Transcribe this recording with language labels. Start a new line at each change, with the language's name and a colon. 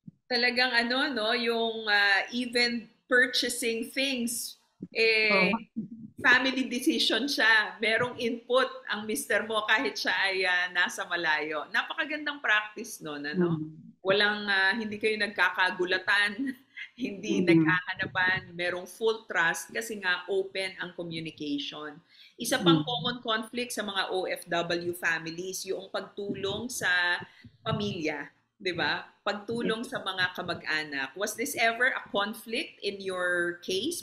Filipino: Talagang yung even purchasing things, family decision siya. Merong input ang mister mo kahit siya ay nasa malayo. Napakagandang practice nun, Walang, hindi kayo nagkakagulatan, hindi nagkahanapan, merong full trust kasi nga open ang communication. Isa pang common conflict sa mga OFW families, yung pagtulong sa pamilya. 'Di ba? Pagtulong sa mga kamag-anak.
English: Was this ever a conflict in your case?